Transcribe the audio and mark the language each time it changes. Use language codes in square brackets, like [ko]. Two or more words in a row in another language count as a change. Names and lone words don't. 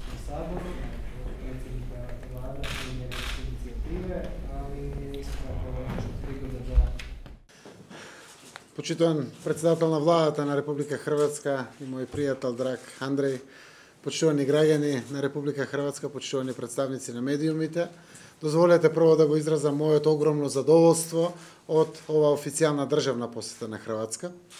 [hr] saboru, od predsjednika vlada koji je inicijative, ali isto tako prigoda da... [mk] Почитуван председател на владата на Република Хрватска и мој пријател драг Андреј, почитувани граѓани на Република Хрватска, почитувани представници на медиумите, дозволете прво да го изразам моето огромно задоволство од ова официјална државна посета на Хрватска.